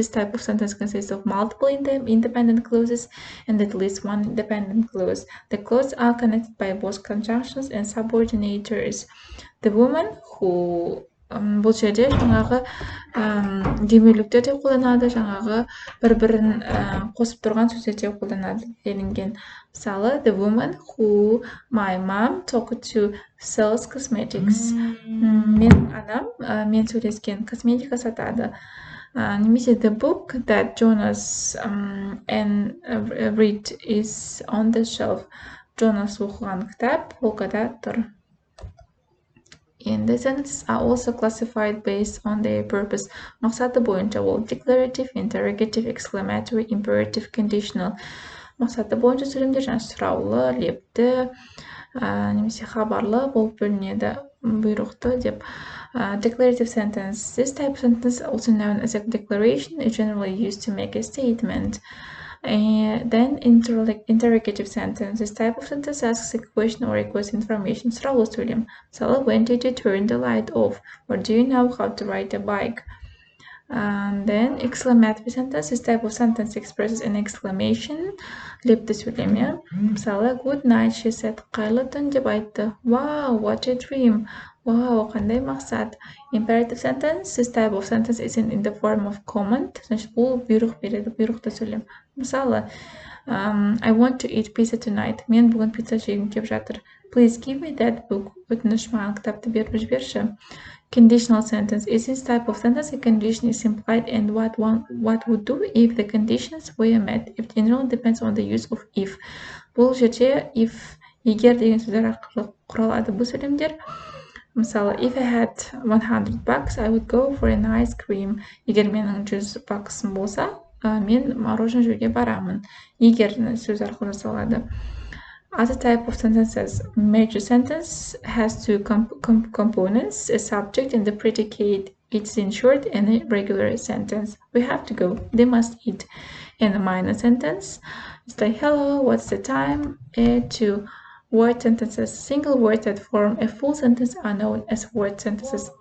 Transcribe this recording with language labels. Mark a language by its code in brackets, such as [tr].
[en] This type of sentence consists of multiple independent clauses and at least one independent clause. The clauses are connected by both conjunctions and subordinators. The woman who [kk] бұл жерде жаңағы демеуліктер де қолданады, жаңағы бір-бірін қосып тұрған сөздер де қолданады делінген. Мысалы, [en] the woman who my mom talked to sells cosmetics. [kk] Менің анам мен сөйлескен косметика сатады. Немесе [en] the book that Jonas and read is on the shelf. [kk] Jonas оқыған кітап полкада тұр. [en] And the sentences are also classified based on their purpose. [kk] Мақсаты бойынша ол [en] declarative, interrogative, exclamatory, imperative, conditional. [kk] Мақсаты бойынша сөйлемдер жаңа сұраулы, лепті, немесе хабарлы болып бөлінеді, бұйрықты деп. [en] Declarative sentence. This type of sentence, also known as a declaration, is generally used to make a statement. Then interrogative sentence. This type of sentence asks a question or requests information. [kk] Сұраулы сөйлем. Мысалы, [en] when did you turn the light off? Or do you know how to ride a bike? Then exclamatory sentence. This type of sentence expresses an exclamation. [kk] Лепті сөйлем. Мысалы, [en] good night, she said. [kk] Қайырлы түн деп айтты. [en] Wow, what a dream. [kk] Wow, қандай мақсат. [en] Imperative sentence. This type of sentence is in the form of command. [ru] Значит, [kk] бұл бұйрық береді, бұйрықты сөйлем. Мысалы, [en] I want to eat pizza tonight. [kk] Мен бүгін пицца жегім кеп жатыр. [en] Please give me that book. [kk] Өтініш маған кітапты беріп жіберші. [en] Conditional sentence. Is this type of sentence a condition is implied and what would do if the conditions were met? It generally depends on the use of if. [kk] Бұл жерде [en] if, [kk] егер деген сөздер арқылы құралады бұл сөйлемдер. Мысалы, [en] if I had $100, I would go for an ice cream. [kk] Егер менің $100 болса, мен мороженое жеуге барамын. Егер сөз арқылы жасалады. [en] Other type of sentences. Major sentence has two components, a subject and the predicate. It's in short and a regular sentence. We have to go. They must eat. And a minor sentence. It's like, hello, what's the time? To word sentences. Single words that form a full sentence are known as word sentences.